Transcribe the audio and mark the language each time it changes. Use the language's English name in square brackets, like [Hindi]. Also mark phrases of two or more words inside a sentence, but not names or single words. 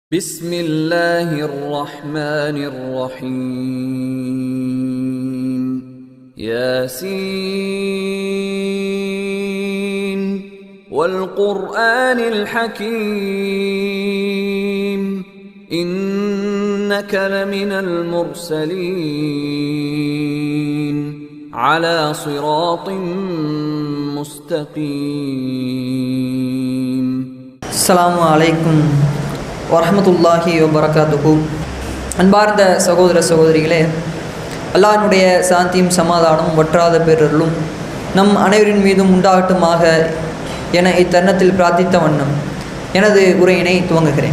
[Arabic] بسم الله الرحمن الرحيم ياسين والقرآن الحكيم إنك لمن المرسلين على صراط مستقيم. السلام عليكم ورحمة الله وبركاته. [Tamil] அன்பார்ந்த சகோதர சகோதரிகளே, அல்லாஹ்வுடைய சாந்தியும் சமாதானம் வற்றாத பேரருளும் நம் அனைவரின் மீதும் உண்டாகட்டுமாக என இத்தருணத்தில் பிரார்த்தித்த வண்ணம் எனது உரையினை துவங்குகிறேன்.